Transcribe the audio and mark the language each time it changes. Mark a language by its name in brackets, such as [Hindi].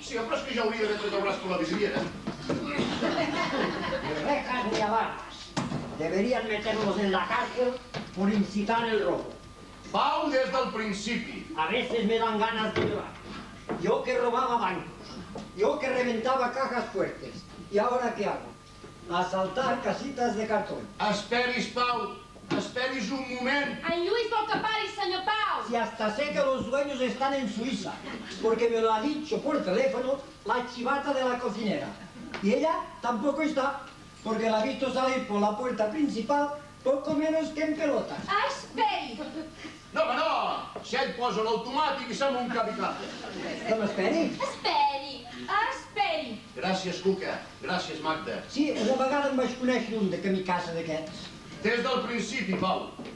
[Catalan] Sí, però és que ja hauria d'haver tret el braç per la vidriera. [Spanish] Ni rejas ni alarmas. Deberían meterlos en la cárcel por incitar el robo. [Catalan] Pau des del principi. [Spanish] A veces me dan ganas de llorar. Yo que robaba bancos, yo que reventaba cajas fuertes. ¿Y ahora qué hago? Asaltar casitas de cartón. [Catalan] Esperis, Pau. Esperis un moment. En Lluís vol que paris, senyor Pau! [Spanish] Si hasta sé que los dueños están en Suiza, porque me lo ha dicho por teléfono la chivata de la cocinera. Y ella tampoco está, porque la ha visto salir por la puerta principal poco menos que en pelotas. [Catalan] Esperi! No, home, no! Si ell posa l'automàtic i sembla un cap i cap. Que m'esperi? Esperi! Esperi! Gràcies, Cuca. Gràcies, Magda. Sí, una vegada em vaig conèixer un de kamikaze d'aquests. Des del principi, Pau.